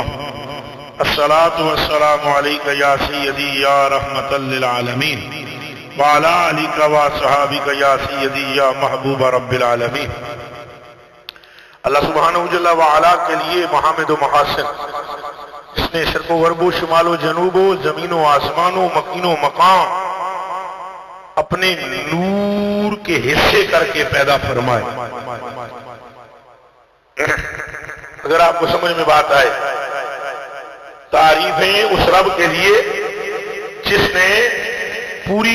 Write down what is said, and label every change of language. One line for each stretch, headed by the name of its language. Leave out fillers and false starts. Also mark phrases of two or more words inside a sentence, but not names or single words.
Arabic: الصلاۃ والسلام علیک یا سیدی یا رحمت للعالمین وعلی آلک وصحابک یا سیدی یا محبوب رب العالمین.
Urdu: اللہ سبحانہ جل وعلا کے لیے محامد و محاسن، اس نے شرق و غرب و شمال و جنوب و زمین و آسمان و مکین و مقام اپنے نور کے حصے کر کے پیدا فرمائے. اگر آپ کو سمجھ میں بات آئے، تعریفیں اس رب کے لیے جس نے پوری